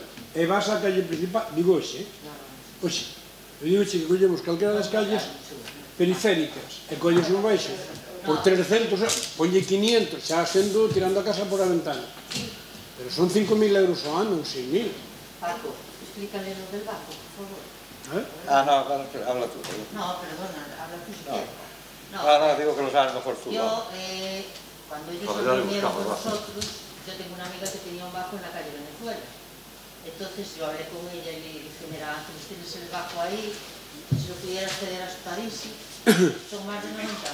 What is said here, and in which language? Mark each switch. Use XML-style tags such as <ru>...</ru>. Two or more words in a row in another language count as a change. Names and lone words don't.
<gl>E vas á calle principal, digo hoxe, hoxe. Eu digo que collemos calquera das calles periféricas e colles un baixo por 300 euros, ponlle 500, xa sendo tirando a casa por a ventana. Pero son 5.000 euros ao ano, 6.000.</gl> <es>Paco, explícale lo del banco, por favor. No, habla tú. No, perdona, habla tú si quieres. No, digo que lo sabes mejor tú. Yo, cuando ellos se reunieron con nosotros, yo tengo una amiga que tenía un bajo en la calle Venezuela. Entonces yo hablé con ella y le dije, mira, Ángeles, tienes el bajo ahí, si lo pudieras ceder a Aspadixe, son más de 90.</es>